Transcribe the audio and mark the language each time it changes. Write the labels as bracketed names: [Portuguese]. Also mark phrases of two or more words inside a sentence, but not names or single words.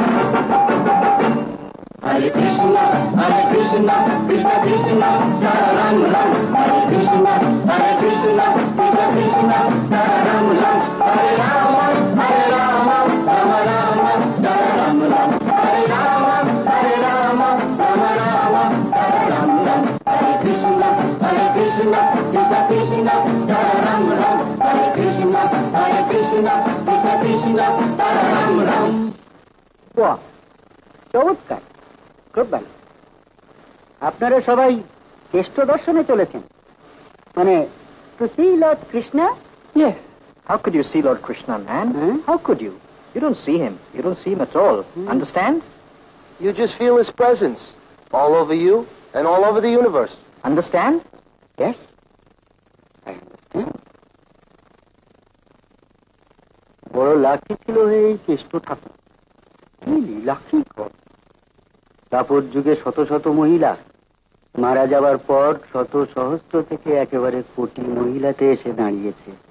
[Sanskrit] हरे कृष्ण, कृष्ण कृष्ण, हरे राम राम, हरे कृष्ण, कृष्ण कृष्ण, हरे राम राम, हरे राम, राम राम, हरे राम राम, हरे राम, राम राम, हरे राम राम, हरे कृष्ण, कृष्ण कृष्ण, हरे राम राम, हरे कृष्ण, कृष्ण कृष्ण, हरे राम राम. [Bangla] বাহ, চমৎকার, খুব ভালো। আপনারা সবাই কেষ্ট দর্শনে চলেছেন, মানে [English] to see Lord Krishna? Yes. How could you see Lord Krishna, man? How could you? You don't see him. You don't see him at all. Understand? You just feel his presence all over you and all over the universe. Understand? Yes, I understand. [Bangla] বড় লাকি ছিল এই কেষ্ট ঠাকুর, [English] lucky god. [Bangla] তারপর যুগে শত শত মহিলা মারা যাবার পর শত সহস্র থেকে একেবারে কোটি মহিলাতে এসে দাঁড়িয়েছে।